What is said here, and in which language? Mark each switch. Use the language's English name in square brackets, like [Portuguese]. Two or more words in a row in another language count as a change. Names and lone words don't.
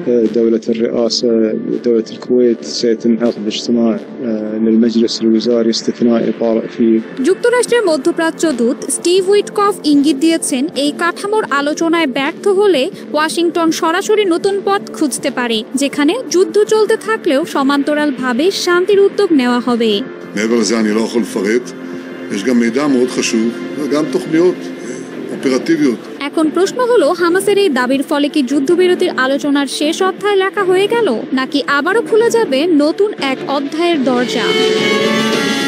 [Bangla] যুক্তরাষ্ট্রের মধ্যপ্রাচ্য দূত স্টিভ উইটকফ ইঙ্গিত দিয়েছেন, এই কাঠামোর আলোচনায় ব্যর্থ হলে ওয়াশিংটন সরাসরি নতুন পথ খুঁজতে পারে, যেখানে যুদ্ধ চলতে থাকলেও সমান্তরালভাবে শান্তির উদ্যোগ নেওয়া হবে। [Hebrew] מעבר לזה אני לא יכול לפרט, יש גם מידע מאוד חשוב וגם תוכניות אופרטיביות. [Bangla] এখন প্রশ্ন হলো, হামাসের এই দাবির ফলে কি যুদ্ধবিরতির আলোচনার শেষ অধ্যায় লেখা হয়ে গেল, নাকি আবারও খুলে যাবে নতুন এক অধ্যায়ের দরজা?